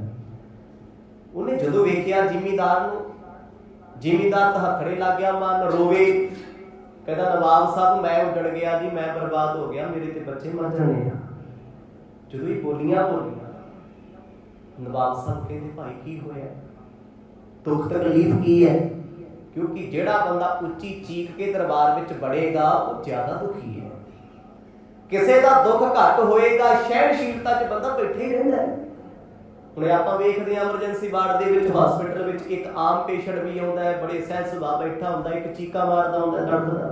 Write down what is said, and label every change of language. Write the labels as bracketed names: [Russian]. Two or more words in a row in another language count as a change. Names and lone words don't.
[Punjabi] ਉਹਨੇ ਜਦੋਂ ਵੇਖਿਆ ਜ਼ਿਮੀਂਦਾਰ ਨੂੰ, ਜ਼ਿਮੀਂਦਾਰ ਤਾਂ ਹੱਥੜੇ ਲੱਗ ਗਿਆ, ਮਨ ਰੋਵੇ। ਕਹਿੰਦਾ ਨਵਾਬ ਸਾਹਿਬ ਮੈਂ ਉੱਜੜ ਗਿਆ ਜੀ, ਮੈਂ ਬਰਬਾਦ ਹੋ ਗਿਆ, ਮੇਰੇ ਤੇ ਬੱਚੇ ਮਰ ਜਾਣੇ ਆ। ਜਦੋਂ ਹੀ ਬੋਲੀਆਂ ਨਵਾਬ ਸਾਹਿਬ ਕਹਿੰਦੇ ਭਾਈ ਕੀ ਹੋਇਆ, ਦੁੱਖ ਤਕਲੀਫ ਕੀ ਹੈ? ਕਿਉਂਕਿ ਜਿਹੜਾ ਬੰਦਾ ਉੱਚੀ ਚੀਖ ਕੇ ਦਰਬਾਰ ਵਿੱਚ ਵੜੇਗਾ ਵੋ ਜ਼ਿਆਦਾ ਦੁਖੀ ਹੈ। ਕਿਸੀ ਕਾ ਦੁੱਖ ਘੱਟ ਹੋਏਗਾ, ਸਹਿਣਸ਼ੀਲਤਾ ਚ ਬੰਦਾ ਬੈਠੇ ਹੀ ਰਹਿੰਦਾ ਹੈ। ਹੁਣੇ ਆਪਾਂ ਵੇਖਦੇ ਹਾਂ [English] emergency ward [Punjabi] ਦੇ ਵਿੱਚ ਹਸਪਤਾਲ ਵਿੱਚ ਇੱਕ ਆਮ ਪੇਸ਼ੈਂਟ ਭੀ ਆਉਂਦਾ ਹੈ, ਬੜੇ ਸਹਿਜ ਸੁਭਾਅ ਬੈਠਾ ਹੁੰਦਾ, ਇੱਕ ਚੀਕਾ ਮਾਰਦਾ ਹੁੰਦਾ ਡਰਦਾ।